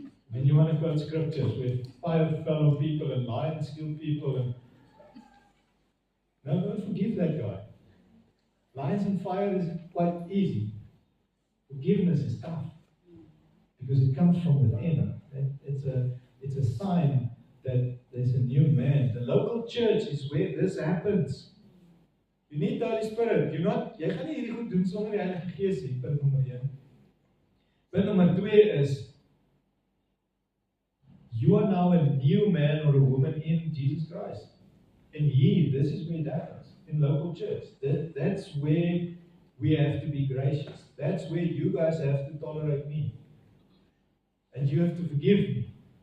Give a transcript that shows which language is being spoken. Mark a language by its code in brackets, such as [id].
[en] When you want to quote scriptures with fire fell on people and lions killed people, and no, don't forgive that guy. Lions and fire is quite easy. Forgiveness is tough because it comes from within. It's a sign that there's a new man. The local church is where this happens. You need the Holy Spirit. [af] Jy gaan nie hierdie goed doen sonder die Heilige Gees nie. Punt nommer 1. Punt nommer 2 is [en] you are now a new man or a woman in Jesus Christ. And this is where it happens. In local church. That's where we have to be gracious. That's where you guys have to tolerate me. And you have to forgive me.